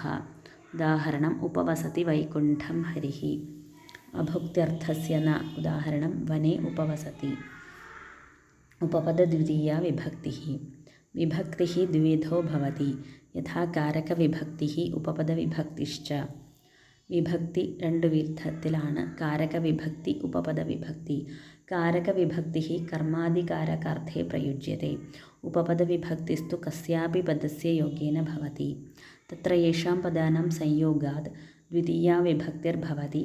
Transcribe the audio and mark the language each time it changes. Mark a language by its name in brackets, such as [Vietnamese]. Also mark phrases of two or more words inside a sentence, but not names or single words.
[Sanskrit] उदाहरणम् उपवसति वैकुण्ठं हरिः। अभुक्त्यर्थस्य न। उदाहरणं वने उपवसति। उपपदद्वितीया विभक्तिः। विभक्तिः द्विविधो भवति, यथा कारकविभक्तिः उपपदविभक्तिश्च. [Malayalam] വിഭക്തി രണ്ട് വിധത്തിലാണ്: കാരകവിഭക്തി, ഉപപദവിഭക്തി. [Sanskrit] കാരകവിഭക്തിഃ കർമാധികാരകാർത്ഥേ പ്രയുജ്യത്തെ. ഉപപദവിഭക്തിസ്തു കസ്യാപി പദസ്യ യോഗേന ഭവതി. തത്ര യേഷാം പദാനാം സംയോഗാത് ദ്വിതീയാ വിഭക്തിർഭവതി.